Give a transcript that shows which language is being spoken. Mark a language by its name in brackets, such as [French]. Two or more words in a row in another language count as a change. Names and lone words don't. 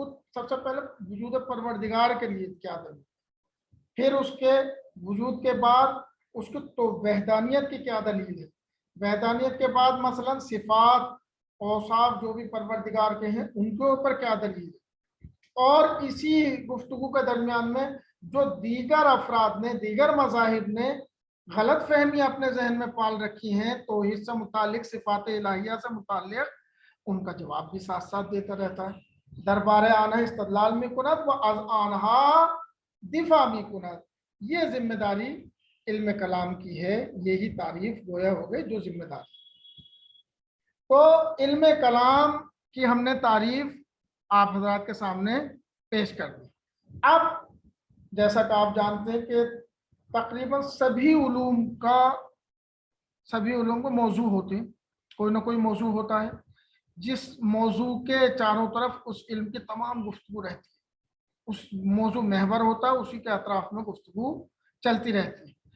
[Urdu] خود سب سے پہلے وجود پروردگار کے لیے کیا دلیل، پھر اس کے وجود کے بعد اس کی تو وحدانیت کی کیا دلیل ہے، وحدانیت کے بعد مثلا صفات اوصاف جو بھی پروردگار کے ہیں ان کے اوپر کیا دلیل ہے، اور اسی گفتگو کے درمیان میں جو دیگر افراد نے، دیگر مذاہب نے غلط فہمی اپنے ذہن میں پال رکھی ہیں توحید سے متعلق، صفات الہیہ سے متعلق، ان کا جواب بھی ساتھ ساتھ دیتا رہتا ہے۔ [Persian] دربار آنہا استدلال میں کنت و از آنہا دفاع میں کنت، [Urdu] یہ ذمہ داری علم کلام کی ہے، یہی تعریف گویا ہو گئی جو ذمہ داری۔ تو علم کلام کی ہم نے تعریف آپ حضرات کے سامنے پیش کر دی۔ اب جیسا کہ آپ جانتے ہیں کہ تقریباً سبھی علوم کو موضوع ہوتے ہیں، کوئی نہ کوئی موضوع ہوتا ہے جس موضوع کے چاروں طرف اس علم کی تمام گفتگو رہتی ہے، اس موضوع محور ہوتا ہے، اسی کے اطراف میں گفتگو چلتی رہتی ہے۔